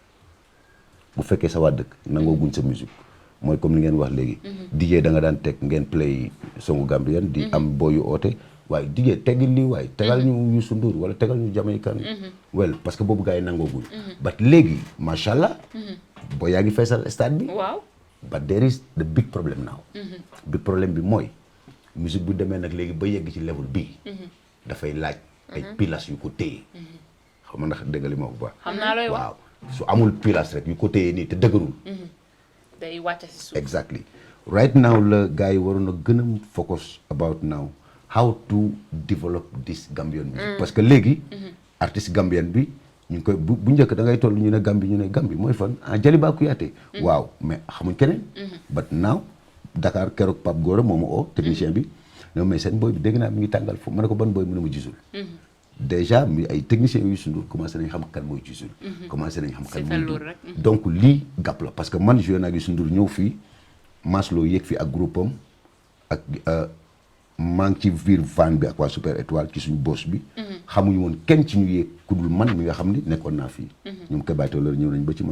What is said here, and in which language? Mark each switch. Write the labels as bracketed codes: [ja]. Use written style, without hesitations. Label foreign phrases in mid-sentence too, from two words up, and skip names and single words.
[wo] bu fekkee sa waa dëkk nangooguñ sa musique mooy comme li ngeen wax léegi DJ da nga daan teg ngeen play songu Gambien di am booyu oote waaye DJ teggil lii waaye tegal ñu Youssou Ndour wala tegal ñu Jamaïcain well parce que boobu gars yi nangooguñ but léegi macha allah boo yaa ngi feesal stade bi [en] Wow. but there is the big problem now [wo] big problème bi mooy musique bu demee nag léegi ba yegg ci level bii dafay laaj ay pilas yu ko téye xam nga ndax dégg li ma bu baax xam naa looy wax. waaw su amul pilas rek yu ko téye nii te dëgërul day wàcc si suuf. [en] exactly right now [wo] la gars yi waroon a gën a focus [en] about now how to develop this Gambian music [wo] parce que léegi artiste Gambian bi ñu ngi koy bu njëkk da ngay toll ñu ne Gambie mooy fan Jaliba Kouyaté waaw mais xamuñ keneen but now Dakar keroog Pape Gora moo ma oo technicien bi ne mais seen booy bi dégg naa mi ngi tàngal foofu ma ne ko ban booy mu ne ma gisul déjà mi ay techniciens yu Youssou Ndour commencé nañ xam kan mooy gisul commencé nañ xam kan mooy rek. donc lii gàpp la parce que man joué naa Youssou Ndour ñëw fii Maslo yéeg fii ak groupe am ak maa ngi ci biir van bi ak waa Super Étoile ci suñu boss bi xamuñu woon kenn ci ñu yéeg ku dul man mi nga xam ni nekkoon naa fii ñoom kebaytoo la ñëw nañ ba ci man